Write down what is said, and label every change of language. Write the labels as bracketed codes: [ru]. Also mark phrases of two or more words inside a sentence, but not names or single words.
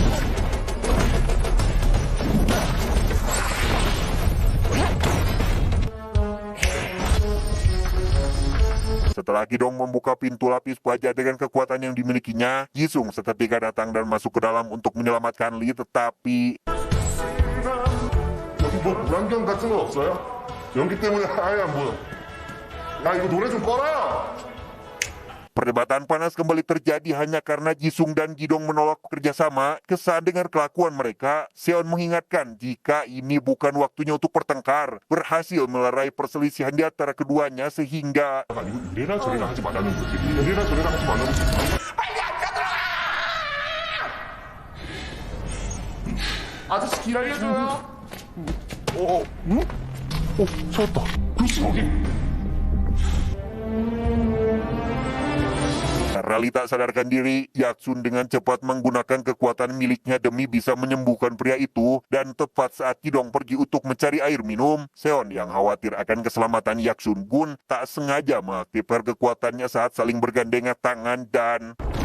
[id] setelah Kidong membuka pintu lapis baja dengan kekuatan yang dimilikinya, Jisung seketika datang dan masuk ke dalam untuk menyelamatkan Lee, tetapi [ko] 여기 뭐 물안경 같은 건 없어요? 연기 때문에 아예 안 보여. 야, 이거 노래 좀 꺼라! [id] perdebatan panas kembali terjadi hanya karena Jisung dan Gidong menolak kerjasama. Kesal dengan kelakuan mereka, Seon mengingatkan jika ini bukan waktunya untuk bertengkar. Berhasil melerai perselisihan di antara keduanya sehingga [ko] 아니고 이래라 저래라 하지 말라는 거지. 이래라 저래라 하지 말라는 거지. 아저씨 길 알려줘요. 찾았다. 그렇지, 여기. [id] karena Lee tak sadarkan diri, Yaksun dengan cepat menggunakan kekuatan miliknya demi bisa menyembuhkan pria itu, dan tepat saat Kidong pergi untuk mencari air minum, Seon yang khawatir akan keselamatan Yaksun pun tak sengaja mengaktifkan kekuatannya saat saling bergandengan tangan dan